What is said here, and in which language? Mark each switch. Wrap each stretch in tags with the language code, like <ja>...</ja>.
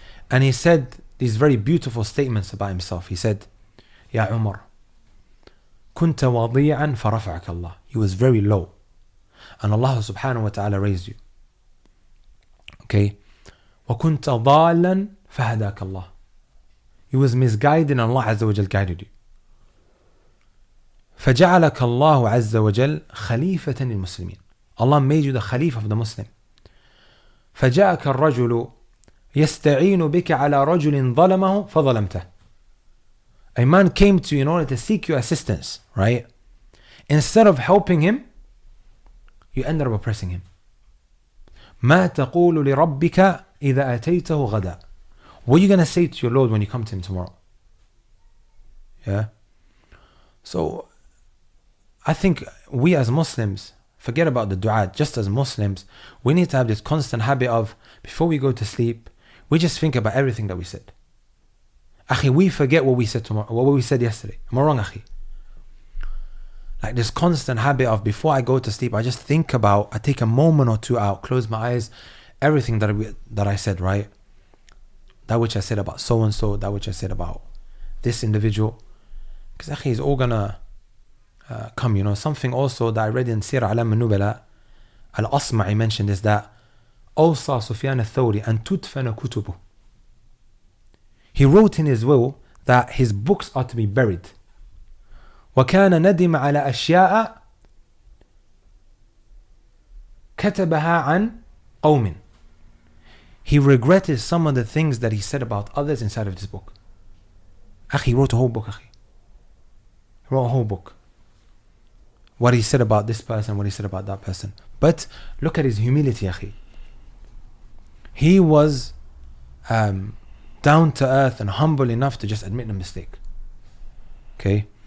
<en>And he said these very beautiful statements about himself. He said, Ya Umar,</en> <ar>كنت وضيعا فرفعك الله.</ar> <en>You was very low, and Allah subhanahu wa ta'ala raised you.</en> <ar>Okay. وكنت ضالا فهداك الله.</ar> <en>You was misguided and Allah Azza wa Jal guided you.</en> <ar>فجعلك الله عز وجل خليفة للمسلمين.</ar> <en>Allah made you the Khalifa of the Muslim.</en> <ar>فجاءك الرجل يستعين بك على رجل ظلمه فظلمته.</ar> <en>A man came to you in order to seek your assistance, right? Instead of helping him, you ended up oppressing him.</en> <ar>ما تقول لربك إذا أتيته غدا.</ar> <en>What are you going to say to your Lord when you come to him tomorrow? Yeah. So I think we as Muslims, forget about the dua, just as Muslims, we need to have this constant habit of, before we go to sleep, we just think about everything that we said. Akhi, we forget what we said tomorrow, what we said yesterday. Am I wrong, Akhi? Like this constant habit of, before I go to sleep, I just think about, I take a moment or two out, close my eyes, everything that I said, right? That which I said about so and so, that which I said about this individual. Because Akhi is all gonna come, you know. Something also that I read in Sirah Alam al-Nubala, Al-Asma'i mentioned is that</en> <ar>أوصى سفيان الثوري أن تدفن كتبه.</ar> <en>He wrote in his will that his books are to be buried.</en> <ar>وكان ندم على أشياء كتبها عن قوم.</ar> <en>He regretted some of the things that he said about others inside of this book. Akhi, he wrote a whole book, Akhi. He wrote a whole book. What he said about this person, what he said about that person. But look at his humility, Akhi. He was down to earth and humble enough to just admit the mistake. Okay?</en>